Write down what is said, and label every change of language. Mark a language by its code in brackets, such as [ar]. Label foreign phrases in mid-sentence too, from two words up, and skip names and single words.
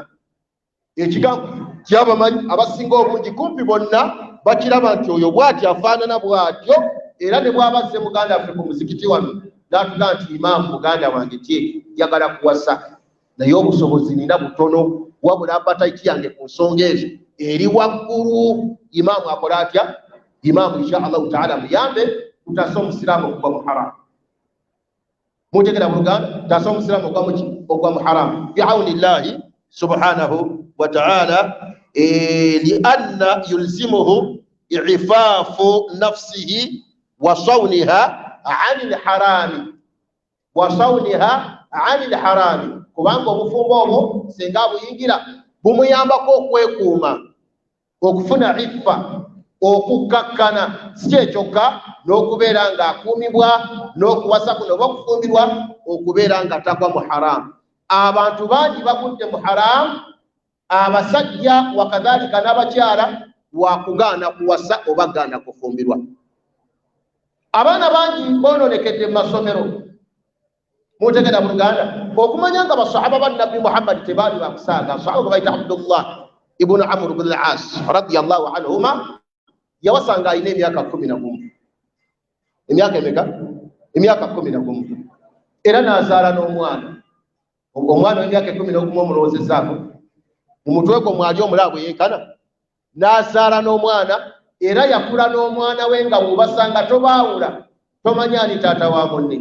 [lg] Ekigambo kyabamanyi abasinga obungi kumpi bonna bakiraba nti oyo bw'ati afaanana bw'atyo, era ne bw'abazze muganda waffe ku muzikiti wano n'atuga nti imaamu muganda wange tye njagala kuwasa naye obusobozi nina butono, wabula appetite yange ku nsonga ezo eri waggulu. Imaamu akola atya? Imaamu [ar] إن شاء الله تعالى [lg] muyambe kutasa omusiraamu okugwa mu haramu. Mutegera mu Luganda, tasa omusiraamu okugwa mu haramu [ar] بعون الله سبحانه وتعالى لأنه يلزمه إعفاف نفسه وصونها عن الحرام وصونها عن الحرام [lg] kubanga obufumbo obwo singa buyingira bumuyambako okwekuuma okufuna iffa okukkakkana si kyokka n'okubeera ng'akuumibwa n'okuwasa kuno oba okufumbirwa okubeera nga tagwa mu haramu. Abantu bangi bagudde mu haramu, abasajja wakadhalika n'abakyala wakugaana kuwasa oba gaana kufumbirwa. Abaana bangi boononekedde mu masomero mutegera mu Luganda okumanya nga basahaba ba Nabbi Muhammad tebaali bakusaaga. Sahaba bayita Abdullah ibn Amr ibn al-As [ar] رضي الله عنهما [lg] yawasanga ayina emyaka 11. Emyaka emeka? Emyaka 11. Era n'azaala n'omwana. Omwana w'emyaka 11 omulowoozezaako mu mutwe gwo mwali omulaabwe yenkana. N'azaala n'omwana era yakula n'omwana we nga bw'obasanga tobaawula tomanya ani taata wa munne.